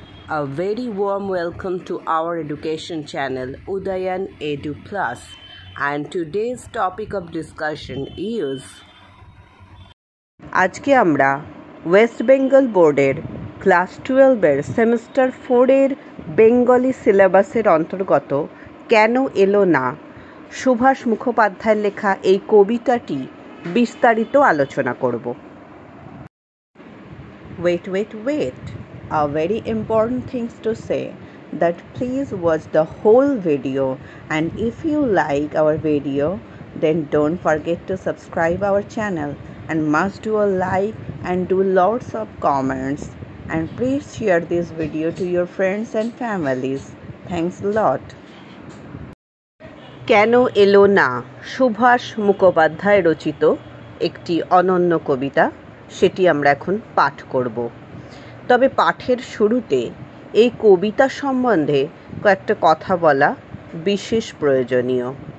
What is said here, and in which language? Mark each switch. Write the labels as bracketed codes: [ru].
[en] A very warm welcome to our education channel Udayan Edu Plus, and today's topic of discussion is [bn] আজকে আমরা West Bengal বোর্ডের class 12-এর semester 4-এর Bengali সিলেবাসের অন্তর্গত কেন এলো না সুভাষ মুখোপাধ্যায়ের লেখা এই কবিতাটি বিস্তারিত আলোচনা করব। [en] Wait. A very important things to say that please watch the whole video, and if you like our video then don't forget to subscribe our channel and must do a like and do lots of comments, and please share this video to your friends and families. Thanks a lot. [bn] কেন এলো না সুভাষ মুখোপাধ্যায় রচিত একটি অনন্য কবিতা, সেটি আমরা এখন পাঠ করব। তবে পাঠের শুরুতে এই কবিতা সম্বন্ধে কয়েকটা কথা বলা বিশেষ প্রয়োজনীয়।